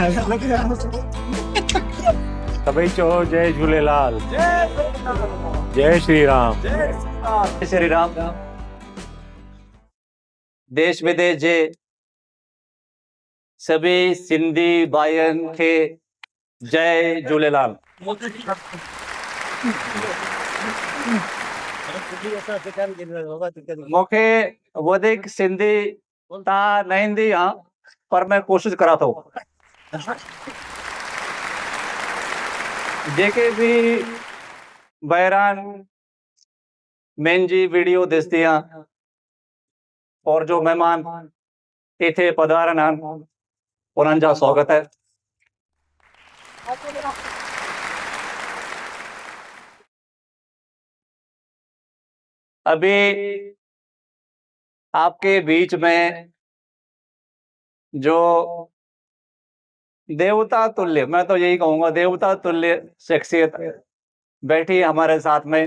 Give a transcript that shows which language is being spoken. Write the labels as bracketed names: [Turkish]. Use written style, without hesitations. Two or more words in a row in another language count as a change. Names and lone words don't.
[Sindhi] सभी चो जय झूलेलाल, जय श्री राम, जय श्री राम। देश विदेश जे सभी सिंधी भाइयन के जय झूलेलाल। मूंखे वधीक सिंधी ता न ईंदी आहे, पर मैं कोशिश करा थो। जेके भी बहरान मुंहिंजी वीडियो ॾिसंदी आहे और जो मेहमान इथे पधारन आहिनि उन्हनि जा स्वागत है। [Hindi] अभी आपके बीच में जो देवता तुल्य, मैं तो यही कहूंगा देवता तुल्य शख्सियत बैठी है हमारे साथ में।